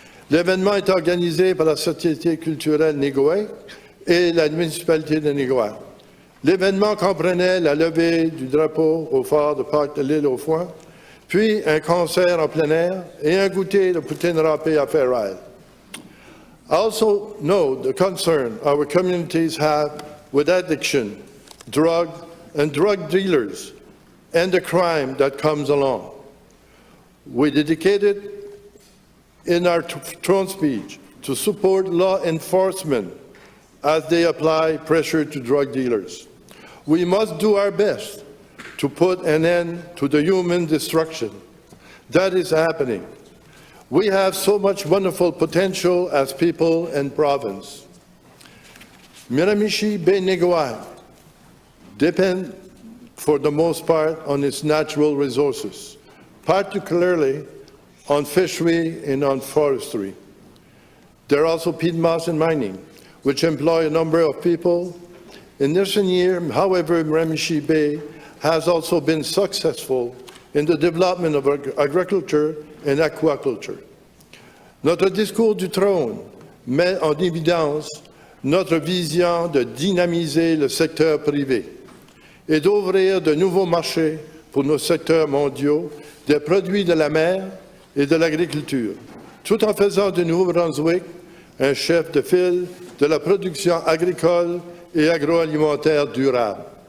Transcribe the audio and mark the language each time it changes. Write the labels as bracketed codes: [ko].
[fr] L'événement est organisé par la Société culturelle Négoac et la municipalité de Négoac. L'événement comprenait la levée du drapeau au phare de Parc de l'Île aux Foins, puis un concert en plein air et un goûter de poutine râpée à Fair Isle. [en] I also know the concern our communities have with addiction, drug and drug dealers, and the crime that comes along. We dedicated in our throne speech to support law enforcement as they apply pressure to drug dealers. We must do our best to put an end to the human destruction that is happening. We have so much wonderful potential as people and province. Miramichi Bay Négoac depend for the most part on its natural resources, particularly on fishery and on forestry. There are also peatmoss and mining, which employ a number of people. In recent years, however, Miramichi Bay has also been successful in the development of agriculture and aquaculture. [fr] Notre discours du trône met en évidence notre vision de dynamiser le secteur privé et d'ouvrir de nouveaux marchés pour nos secteurs mondiaux des produits de la mer et de l'agriculture, tout en faisant du Nouveau-Brunswick un chef de file de la production agricole et agroalimentaire durable.